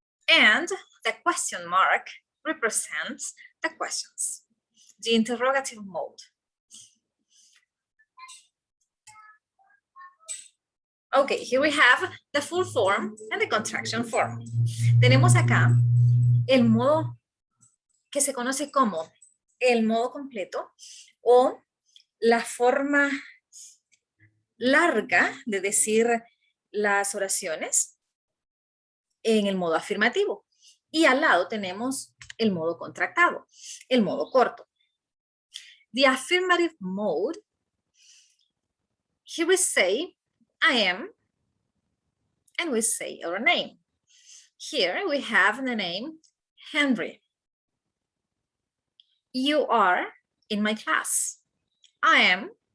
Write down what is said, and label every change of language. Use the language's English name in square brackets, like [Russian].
[English] And the question mark represents the questions, the interrogative mode. Okay, here we have the full form and the contraction form. [Spanish] Tenemos acá el modo que se conoce como el modo completo o la forma larga de decir las oraciones en el modo afirmativo. Y al lado tenemos el modo contractado, el modo corto. [English] The affirmative mode, here we say, I am, and we say our name. Here we have the name Henry. You are in my class. I am.